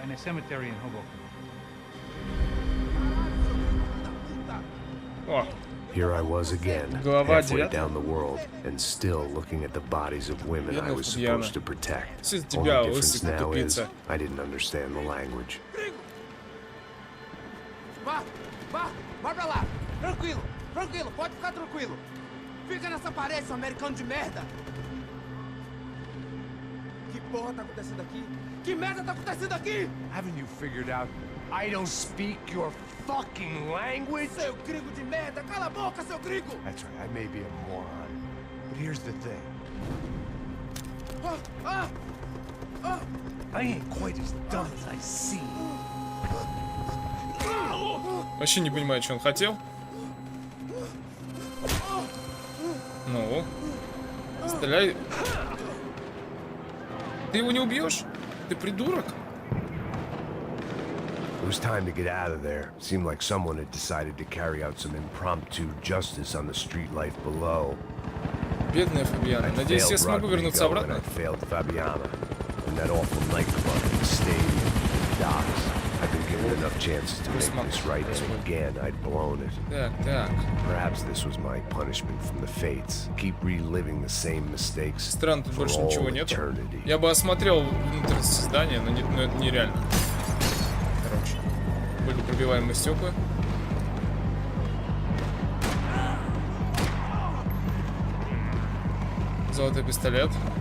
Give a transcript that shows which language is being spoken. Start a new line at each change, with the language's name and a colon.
English: And a cemetery in Hoboken. О. Here I was again, halfway down the world, and still looking at the bodies of women I was supposed to protect. Only difference now is I didn't understand the language.
Portuguese: Vai pra lá! Tranquilo, pode ficar tranquilo. Fica nessa parede, seu americano de merda! Que porra tá acontecendo aqui? Que merda tá acontecendo aqui?
English: Haven't you figured out I don't speak your fucking language?
Portuguese: Seu gringo de merda! Cala a boca, seu gringo!
English: That's right, I may be a moron, but here's the thing. I ain't quite as dumb as I seem.
Russian: Вообще не понимаю, что он хотел. Ну, стреляй. Ты его не убьешь? Ты придурок?
English: It was time to get out of there. Seemed like someone had decided to carry out some impromptu justice on the street life below.
Russian: Бедная Фабиана. Надеюсь, я смогу вернуться обратно.
English: And that awful nightclub, the stadium, the docks. I've been given enough chances to make this right, and again, I'd blown it.
Russian: Так.
English: Perhaps this was my punishment from the fates. Keep reliving the same mistakes.
Russian: Странно, тут больше ничего нету. Я бы осмотрел внутренность здания, но это нереально. Короче, были пробиваемые стекла. Золотой пистолет.